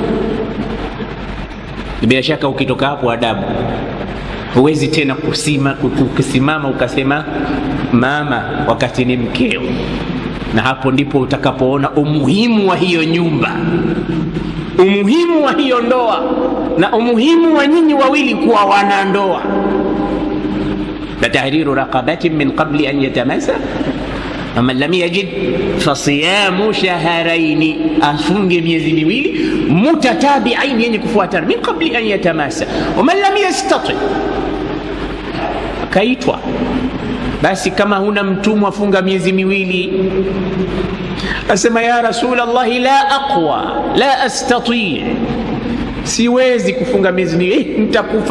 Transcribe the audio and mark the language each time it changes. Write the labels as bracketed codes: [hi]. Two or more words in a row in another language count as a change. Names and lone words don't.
[sw] Bila shaka ukitoka hapo adabu, huwezi tena kusimama ukasema mama wakati ni mkeo. Na hapo ndipo utakapoona umuhimu wa hiyo nyumba, umuhimu wa hiyo ndoa, na umuhimu wa nyinyi wawili kuwa wanandoa. [ar] فتحرير رقبة من قبل أن يتماسا فمن لم يجد فصيام شهرين, [sw] afunge miezi miwili [ar] mutatabi'ain, [sw] yenye kufuatana, [ar] من قبل أن يتماسا. ومن لم يستطع, [sw] kaitwa basi kama huna mtumwa funga miezi miwili. Asema ya Rasulullah, [ar] لا أقوى لا أستطيع, [sw] siwezi kufunga miezi miwili, nitakufa.